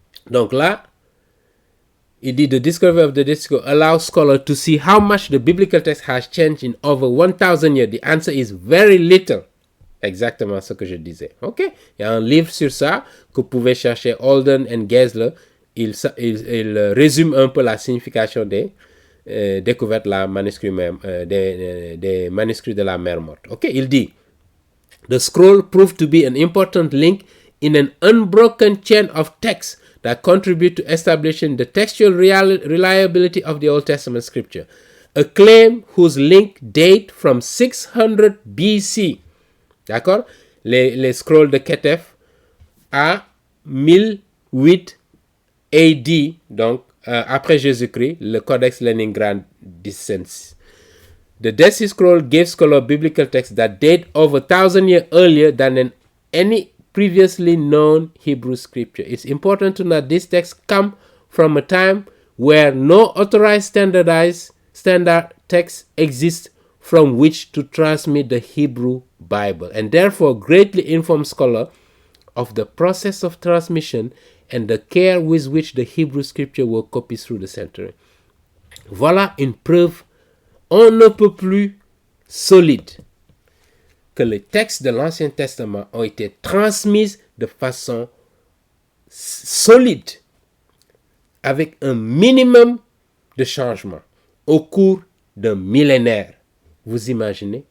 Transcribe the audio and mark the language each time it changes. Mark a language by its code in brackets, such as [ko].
[fr] Donc là, il dit, [en] the discovery of the Disco allows scholars to see how much the biblical text has changed in over 1000 years. The answer is very little. [fr] Exactement ce que je disais. Ok? Il y a un livre sur ça que vous pouvez chercher, Holden and Geisler. Il résume un peu la signification des découvertes des manuscrits de la mer morte. Ok? Il dit, [en] the scroll proved to be an important link in an unbroken chain of texts that contribute to establishing the textual reliability of the Old Testament scripture. A claim whose link date from 600 BC. [fr] D'accord? Les scrolls de Ketef à 1008 AD, donc après Jésus-Christ, le Codex Leningrad Discensi. [en] The Dead Sea Scroll gave scholars biblical texts that date over 1000 years earlier than any previously known Hebrew scripture. It's important to note these texts come from a time where no authorized standard text exists from which to transmit the Hebrew Bible, and therefore greatly inform scholars of the process of transmission and the care with which the Hebrew scripture were copied through the century. [fr] Voilà une preuve on ne peut plus solide que les textes de l'Ancien Testament ont été transmis de façon solide, avec un minimum de changement au cours d'un millénaire. Vous imaginez?